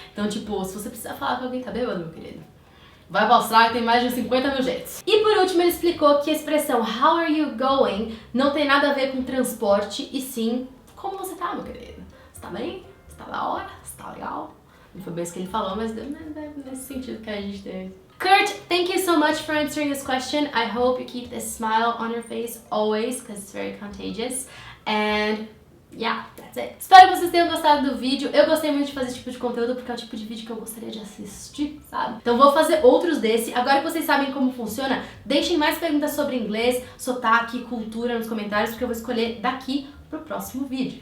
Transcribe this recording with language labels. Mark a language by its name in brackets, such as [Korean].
[Portuguese] Então, tipo, se você precisar falar que alguém tá bêbado, meu querido, vai pra Austrália, tem mais de 50 mil jeitos. E por último ele explicou que a expressão how are you going não tem nada a ver com transporte, e sim como você tá, meu querido. Você tá bem? Você tá da hora? Você tá legal? Não foi bem isso que ele falou, mas deu nesse sentido que a gente teve. [English] Kurt, thank you so much for answering this question. I hope you keep this smile on your face always, because it's very contagious. And yeah, that's it. [Portuguese] Espero que vocês tenham gostado do vídeo. Eu gostei muito de fazer esse tipo de conteúdo porque é o tipo de vídeo que eu gostaria de assistir, sabe? Então vou fazer outros desse. Agora que vocês sabem como funciona, deixem mais perguntas sobre inglês, sotaque, cultura nos comentários, porque eu vou escolher daqui pro próximo vídeo.